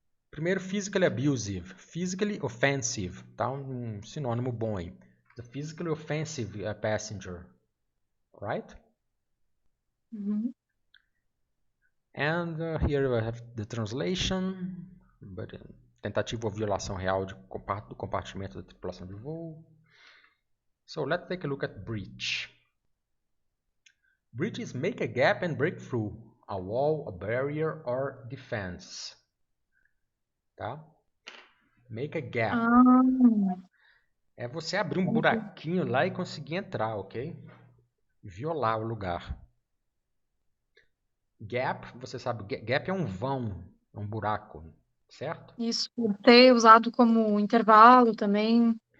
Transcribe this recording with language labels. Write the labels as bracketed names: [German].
[Portuguese] Primeiro, [English] physically abusive. Physically offensive, tá? [Portuguese] Um sinônimo bom aí. [English] The physically offensive passenger, right? And here we have the translation. [Portuguese] But, tentativa ou violação real do compartimento da tripulação de voo. [English] So let's take a look at breach. Breach is make a gap and break through a wall, a barrier, or defense. Tá? Make a gap. [Portuguese] É você abrir um buraquinho lá e conseguir entrar, ok? Violar o lugar. Gap, você sabe, gap é um vão, é um buraco, certo? Isso, ter usado como intervalo também.